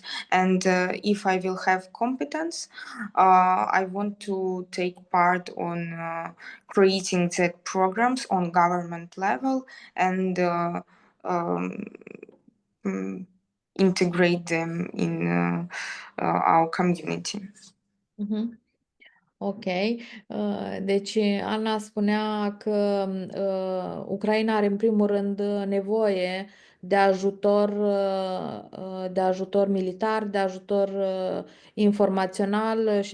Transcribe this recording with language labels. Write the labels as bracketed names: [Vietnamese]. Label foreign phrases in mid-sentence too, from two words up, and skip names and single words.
[English] And if I will have competence, I want to take part on creating that programs on government level and integrate them in our community. Mhm. Ok. [Romanian] Deci Ana spunea că Ucraina are în primul rând nevoie de ajutor militar, de ajutor informațional și